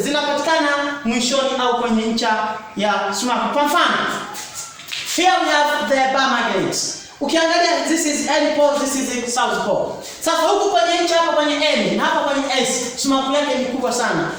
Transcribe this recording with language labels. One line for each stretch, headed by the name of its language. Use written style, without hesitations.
Swahili: Zinapatikana mwishoni au kwenye ncha ya sumaku. Kwa mfano,
English: here we have the bar magnet.
Swahili: Ukiangalia,
English: this is N pole, this is south pole.
Swahili: Sasa huku kwenye ncha hapa kwenye N na hapa kwenye S, sumaku yake ni kubwa sana.